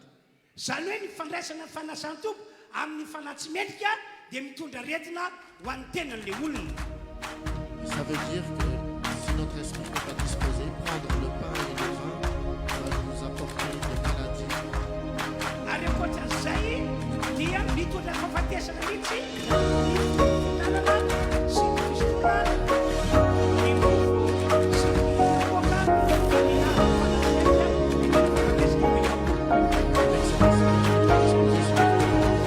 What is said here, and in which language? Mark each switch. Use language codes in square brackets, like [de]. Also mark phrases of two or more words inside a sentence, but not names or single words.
[mg] Zany hoe ny fandraisana ny fanasany tompo amin'ny fanahy tsy mendrika dia mitondra aretina ho an'ny tenan'ilay olona. [fr] Ça veut dire que si notre esprit n'est pas disposé, prendre le pain et le vin va nous apporter des maladies. [mg] Ary ankoatran'izay dia mitondra fahafatesana mihitsy ny fihinanana sy ny fisotorana ny mofo sy ny kapoaka amin'ny fanahy tsy mendrika. [fr] Avec cet esprit qui est disposé sur